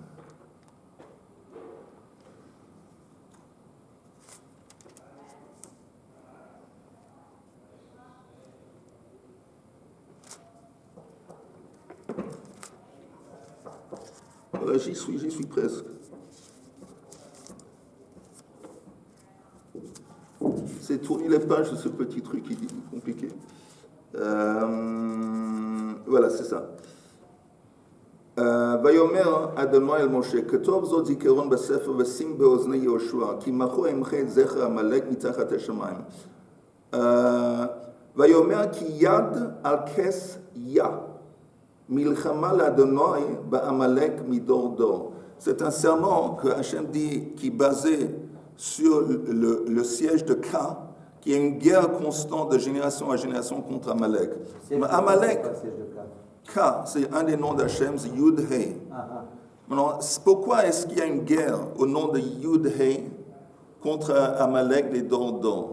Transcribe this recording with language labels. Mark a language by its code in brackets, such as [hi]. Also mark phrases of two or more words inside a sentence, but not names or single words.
[fr] Voilà, j'y suis presque. C'est tourner les pages de ce petit truc qui est compliqué. Voilà, c'est ça. [he] ויאמר אדוני אל משה, כתוב זאת זיכרון בספר ושים באוזני יהושע, כי מחו אמחה את זכר עמלק מתחת השמיים. ויאמר כי יד על כס יה, מלחמה לאדוני בעמלק מדור דור. [fr] C'est un serment que Hachem dit qui est basé sur le siège de Ka, qui est une guerre constante de génération à génération contre Amalek. Amalek, Ka, c'est un des noms d'Hachem, c'est [he] יוד הא. [fr] Maintenant, pourquoi est-ce qu'il y a une guerre au nom de Yud He contre Amalek, les Dordor?